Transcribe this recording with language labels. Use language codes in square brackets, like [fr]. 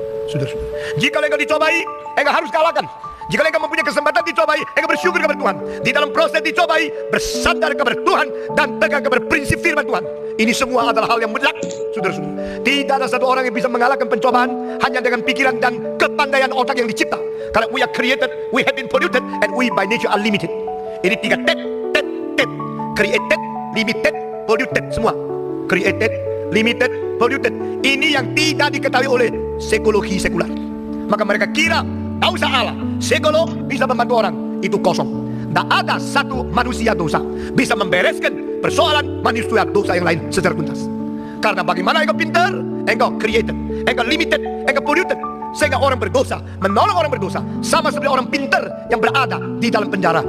[id] Saudara-saudara, jika engkau dicobai, engkau harus kalahkan. Jika engkau mempunyai kesempatan dicobai, engkau bersyukur kepada Tuhan. Di dalam proses dicobai, bersandar kepada Tuhan dan pegang kepada prinsip firman Tuhan. Ini semua adalah hal yang mutlak, saudara-saudara. Tidak ada satu orang yang bisa mengalahkan pencobaan hanya dengan pikiran dan kepandaian otak yang dicipta. [en] Karena we are created, we have been polluted, and we by nature are limited. [id] Ini 3 tet. [en] Created, limited, polluted, semua. Created, limited, polluted. [id] Ini yang tidak diketahui oleh psikologi sekular. Maka mereka kira tak usah Allah, psikolog bisa membantu orang. Itu kosong. Tak ada satu manusia dosa bisa membereskan persoalan manusia dosa yang lain secara tuntas. Karena bagaimana engkau pintar, engkau created, engkau limited, engkau polluted, sehingga orang berdosa, menolong orang berdosa, sama seperti orang pintar yang berada di dalam penjara.